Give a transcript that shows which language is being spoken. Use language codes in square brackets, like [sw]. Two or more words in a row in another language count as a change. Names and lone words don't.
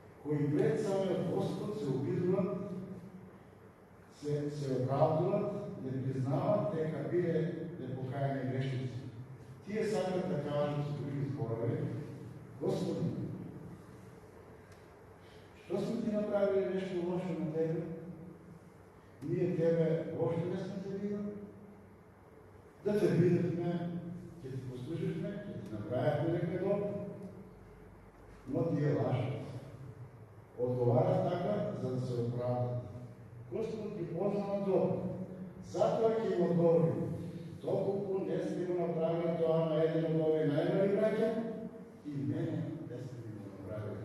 [mk] кои пред самиот Господ се обидуват, се оправдуват, не признават дека биле непокаяни грешници. Тие сакат да кажат с други зборови: Господи, што сме ти направили нещо лошо на Тебе? Ние Тебе още не сме те видели. Да те видахме, ќе ти послужихме, ќе ти направихме некој добро. Но тие лажат. Одговарат така, за да се оправдат. Господ ги познава добро. Затоа ќе им одговори: доколку не сте го направили тоа на еден од овие најмали браќа, и мене не сте ми го направили.